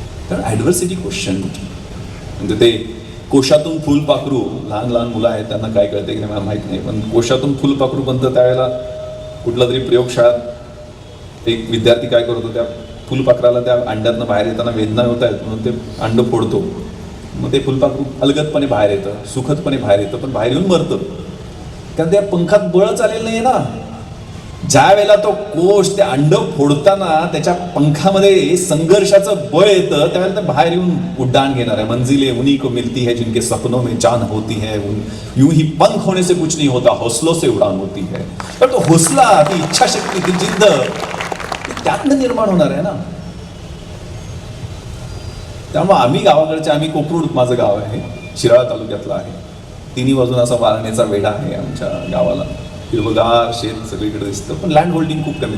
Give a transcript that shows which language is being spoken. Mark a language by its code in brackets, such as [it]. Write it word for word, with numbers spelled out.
[mr] तर ॲडव्हर्सिटी क्वेश्चन म्हणजे ते कोशातून फुलपाखरू, लहान लहान मुलं आहेत त्यांना काय कळते की नाही मला माहीत नाही, पण कोशातून फुलपाखरू बनतं त्यावेळेला कुठला तरी प्रयोगशाळात एक विद्यार्थी काय करतो, त्या फुलपाखराला त्या अंड्यातनं बाहेर येताना वेदना होत आहेत म्हणून ते अंडं फोडतो, मग ते फुलपाखरू अलगदपणे बाहेर येतं, सुखदपणे बाहेर येतं, पण बाहेर येऊन मरतं, कारण त्या पंखात बळच आलेलं नाही ना. ज्या वेळेला तो कोश ते अंडं फोडताना त्याच्या पंखामध्ये संघर्षाचं बळ येतं त्यावेळेला ते बाहेर येऊन उड्डाण घेणार आहे. [hi] मंजिले उन्हीं को मिलती है जिनके सपनों में जान होती है, यूं ही पंख होने से कुछ नहीं होता, हौसलों से उड़ान होती है. [mr] तर तो हौसला, ती इच्छाशक्ती, ती जिद्द त्यातनं निर्माण होणार आहे ना. त्यामुळे आम्ही गावाकडचे, आम्ही कोपरूड माझं गाव आहे, शिराळा तालुक्यातलं आहे, तिन्ही बाजून असा वारण्याचा वेढा आहे आमच्या गावाला, हिरवगार शेत सगळीकडे दिसतं, पण लँड होल्डिंग खूप कमी.